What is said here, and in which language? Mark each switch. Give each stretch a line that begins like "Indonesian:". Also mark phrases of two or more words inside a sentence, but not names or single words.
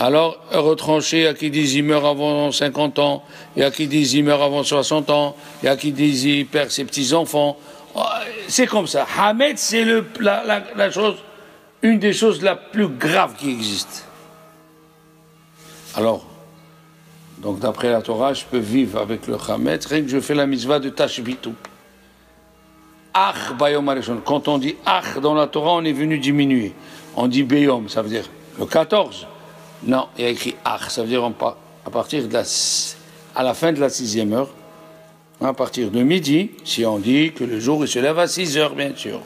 French: Alors, retranché, il y a qui disent il meurt avant 50 ans, il y a qui disent il meurt avant 60 ans, il y a qui disent il perd ses petits-enfants. C'est comme ça. Hametz, c'est la chose, une des choses la plus graves qui existe. Alors, donc d'après la Torah, je peux vivre avec le Hametz, rien que je fais la mitzvah de Tashbitu.
Hebrew: אך ביום הראשון.
French: Quand on dit ach dans la Torah, on est venu diminuer. On dit bayom, ça veut dire le 14. Non, il y a écrit ach, ça veut dire à partir à la fin de la 6e heure, à partir de midi, si on dit que le jour il se lève à 6 heures, bien sûr.